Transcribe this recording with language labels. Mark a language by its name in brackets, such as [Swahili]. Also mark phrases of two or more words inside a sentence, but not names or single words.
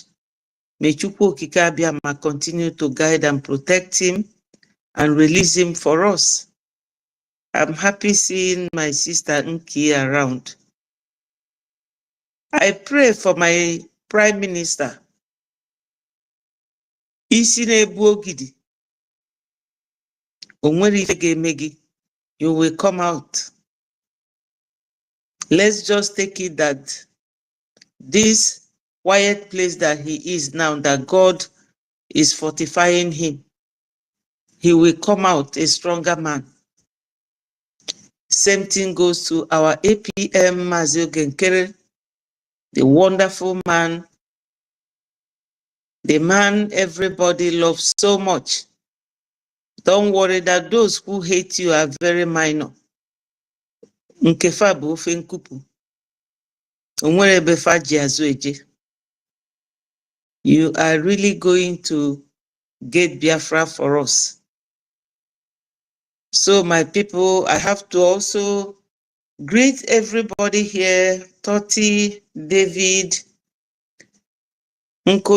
[English] May Chukwu Okike Abiama continue to guide and protect him and release him for us. I'm happy seeing my sister Nki around. I pray for my Prime Minister, [Igbo] Isi na-ebu ogidi. O nwere ife ga-eme gị, [English] you will come out. Let's just take it that this quiet place that he is now, that God is fortifying him, he will come out a stronger man. Same thing goes to our APM Mazi Ogenkere, the wonderful man, the man everybody loves so much. Don't worry that those who hate you are very minor. [Igbo] Nkefa bụ ofe nkupu. Onwere ebe fa ji azụ eje. [English] You are really going to get Biafra for us. So my people, I have to also greet everybody here, Toti, David, Nko